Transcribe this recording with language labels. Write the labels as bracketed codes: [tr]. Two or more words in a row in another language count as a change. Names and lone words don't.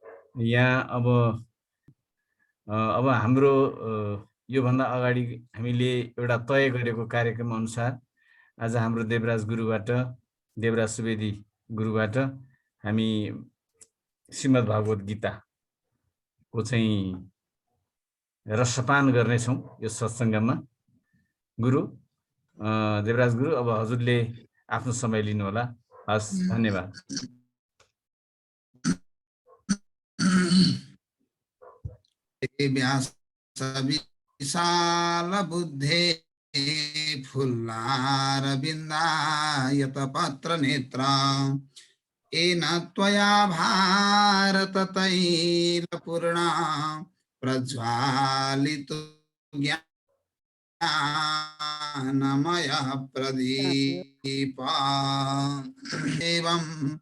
[ne] यहाँ अब हाम्रो योभन्दा अगाडि हामीले एउटा तय गरेको कार्यक्रम अनुसार आज हाम्रो देवराज सुवेदी गुरुबाट हामी श्रीमद् भागवत गीताको चाहिँ रसपान गर्नेछौँ यो सत्सङ्गमा। गुरु देवराज गुरु, अब हजुरले आफ्नो समय लिनुहोला। हस्, धन्यवाद। [sa] व्यास विशाल बुद्धे फुल्लारविन्दायत पत्र नेत्र येन त्वया भारत तैलपूर्णा प्रज्वालितो ज्ञानमयः प्रदीप एवं